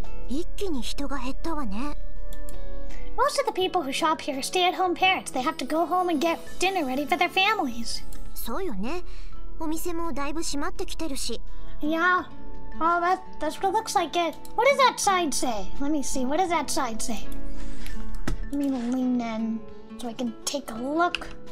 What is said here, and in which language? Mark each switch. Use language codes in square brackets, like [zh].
[ja] 一気に人が減ったわね。 [en] Most of the people who shop here are stay-at-home parents. They have to go home and get dinner ready for their families. [ja] そうよね。お店もだいぶ閉まってきてるし。 [en] Yeah. Oh, that's what it looks like it. What does that sign say? Let me see. What does that sign say? Let me lean in so I can take a look.